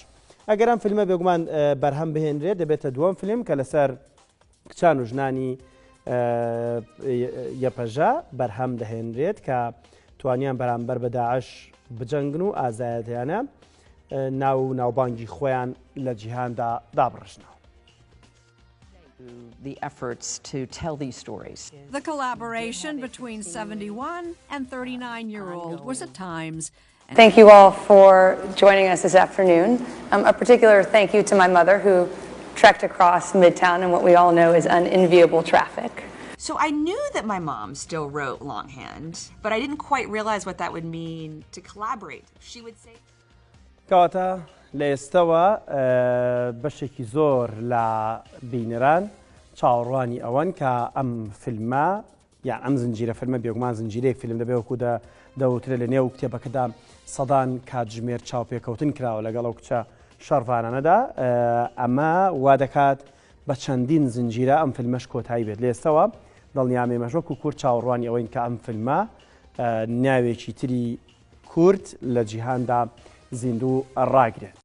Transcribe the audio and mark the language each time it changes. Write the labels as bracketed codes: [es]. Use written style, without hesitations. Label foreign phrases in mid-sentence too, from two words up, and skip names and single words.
[ckb] ئەگەر ئەم فیلمە بێگومان بەرھەم بهێنرێت دەبێتە دووەم فیلم کە لەسەر کچان و ژنانی یەپەژا بەرھەم دەهێنرێت کە توانیان بەرامبەر بە داعش بجەنگن و ئازایەتیانە ناو و ناوبانگی خۆیان لە جیهاندا دابڕشنەوە. [en] The efforts to tell these stories. The collaboration between 71 and 39-year-old was at times. Thank you all for joining us this afternoon. A particular thank you to my mother who trekked across Midtown in what we all know is unenviable traffic. So I knew that my mom still wrote longhand, but I didn't quite realize what that would mean to collaborate. She would say [ckb] کەواتە لە ئێستەوە بەشێکی زۆر لە بینەران چاوەڕوانی ئەوەن کە ئەم فیلمە یان ئەم زنجیرە فیلمە بێگومان زنجیرەی فیلم دەبێ وەکو دەوترێ لە نێو کتێبەکەدا سەدان کاتژمێر چاوپێکەوتن کراوە لەگەڵ ئەو کچە شەڕوانانەدا ئەمە وا دەکات بە چەندین زنجیرە ئەم فیلمەش کۆتایی بێت لە ئێستەوە دڵنیامێمەش وەکو کورد چاوەڕوانی ئەوەین کە ئەم فیلمە ناوێکی تری کورد لە جیهاندا زیندوو ڕاگرێت.